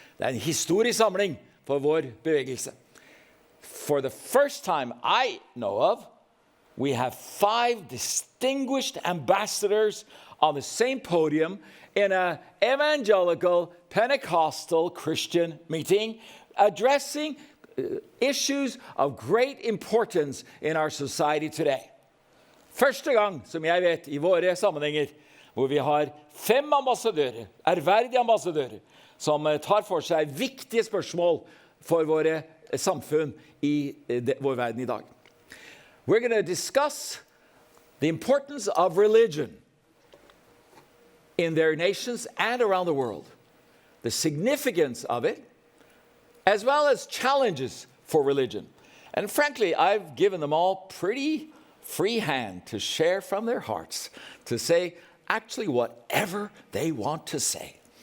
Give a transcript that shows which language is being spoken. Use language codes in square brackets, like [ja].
[no] Det er en historisk samling for vår bevegelse. [en] For the first time I know of, we have 5 distinguished ambassadors on the same podium in an evangelical Pentecostal Christian meeting addressing issues of great importance in our society today. [no] Første gang, som jeg vet, i våre sammenhenger, hvor vi har 5 ambassadører, ærverdige ambassadører, som tar for seg viktige spørsmål for våre samfunn i vår verden i dag. [en] We're going to discuss the importance of religion in their nations and around the world, the significance of it, as well as challenges for religion. And frankly, I've given them all pretty free hand to share from their hearts, to say actually whatever they want to say.